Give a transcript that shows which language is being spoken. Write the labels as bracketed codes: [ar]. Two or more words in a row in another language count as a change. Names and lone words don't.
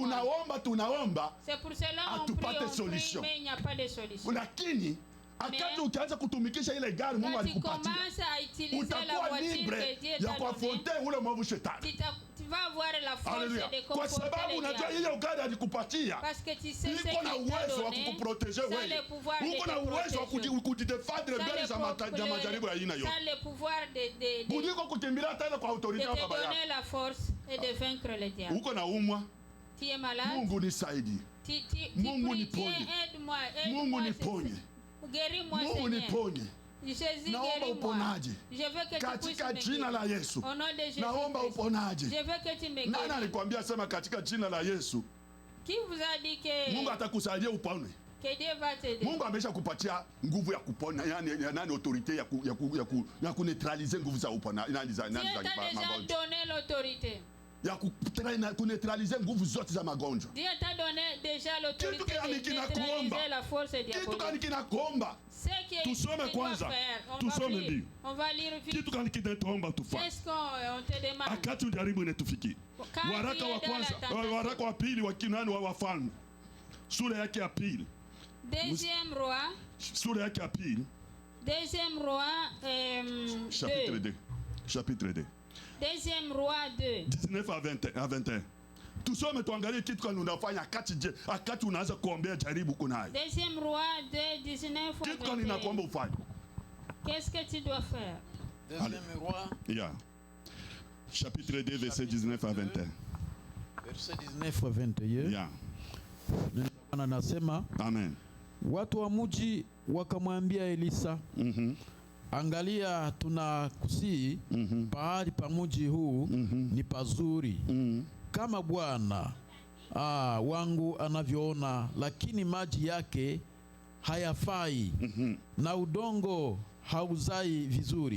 [sw] tunaomba, [fr] C'est pour cela on [sw] Hatupate [fr] prie, solution. mais il n'y a pas de solution. [sw] lakini akati ukianza kutumikisha ile gari Mungu [fr] Quand tu [sw] alikupatia, [fr] commences à utiliser la [sw] utakuwa [fr] voiture [sw] libre [fr] que Dieu [sw] ya [fr] t'a donnée, [sw] kuafonte ule mwovu shetani. [fr] tu vas avoir la force [sw] Haleluya. [fr] de [sw] Kwa [fr] comporter [sw] sababu [fr] les [sw] unajua [fr] diables. [sw] ile gari alikupatia [fr] Parce que tu sais ce [sw] iko na [fr] qu'il [sw] uwezo [fr] t'a [sw] wa [fr] donné, [sw] kukuproteje [fr] ça a [sw] wewe, [fr] le pouvoir de [sw] uko na [fr] te [sw] uwezo wa [fr] protéger. [sw] kujidefendre [fr] Ça [sw] mbele za majaribu ya aina [fr] ça [sw] yote, [fr] a le pouvoir de [sw] kuliko kukimbilia tena kwa [fr] te [sw] autorite ya baba [fr] donner [sw] yako. [fr] la force et de vaincre le diable. [sw] Uko na umwa, [fr] Tu es malade, [sw] Mungu nisaidie, [fr] tu [sw] Mungu [fr] pries, [sw] niponye. [fr] Dieu aide-moi, [sw] Mungu [fr] aide-moi, [sw] niponye, [fr] guéris-moi [sw] Mungu [fr] Seigneur. [sw] niponye. [fr] Jésus, [sw] Naomba [fr] guéris-moi. [sw] uponaji [fr] Je veux que tu puisses [sw] katika [fr] me [sw] jina la [fr] guérir. [sw] Yesu. [fr] Au nom de Jésus [sw] Naomba [fr] Christ. [sw] uponaji. [fr] Je veux que tu me [sw] Nani [fr] guérisses. [sw] alikwambia sema katika jina la Yesu [fr] Qui vous a dit [sw] Mungu [fr] que [sw] atakusaidia upone? [fr] Dieu va t'aider? [sw] Mungu amesha kupatia nguvu ya kupona, yani autorite ya kuneutralize nguvu za upona, yani za [fr] Dieu t'a déjà [sw] magonjwa, [fr] donné l'autorité. [sw] ya kuneutralize nguvu zote za magonjwa. [fr] Dieu t'a donné déjà l'autorité [sw] Kitu gani [fr] de [sw] kinakuomba? [fr] neutraliser la force [sw] Kitu [fr] diabolique. [sw] gani kinakuomba? [fr] Ce que [sw] Tusome [fr] tu dois [sw] kwanza. [fr] faire, on [sw] Tusome [fr] va lire. [sw] ndio. [fr] On va lire vite. [sw] Kitu gani kinatuomba tufanye [fr] Qu'est-ce qu'on te demande? [sw] akati ujaribu inatufikia? [fr] Quand [sw] Waraka [fr] tu es [sw] wa [fr] dans la [sw] kwanza, [fr] tentation. [sw] waraka wa pili wa Kinani wa Wafalme, sura yake ya pili, [fr] Deuxième roi, [sw] sura yake ya pili, [fr] deuxième roi, chapitre 2. 2, chapitre 2. Deuxième roi 2. 19 à 21. [sw] Tusome tuangalie kitu gani unafanya akati unaanza kuombea jaribu kunayo. [fr] Deuxième roi 2, 19 à [sw] Kitu gani inakuomba [fr] 21. [sw] ufanye? [fr] Qu'est-ce que tu dois faire? Deuxième roi, Yeah. Chapitre 2 verset 19 à 21. verset 19 à 21. Yeah. [sw] Bwana anasema, Amen. watu wa mji wakamwambia Elisa, angalia, tunakusii pahali pa mji huu ni pazuri kama Bwana wangu anavyoona, lakini maji yake hayafai na udongo hauzai vizuri.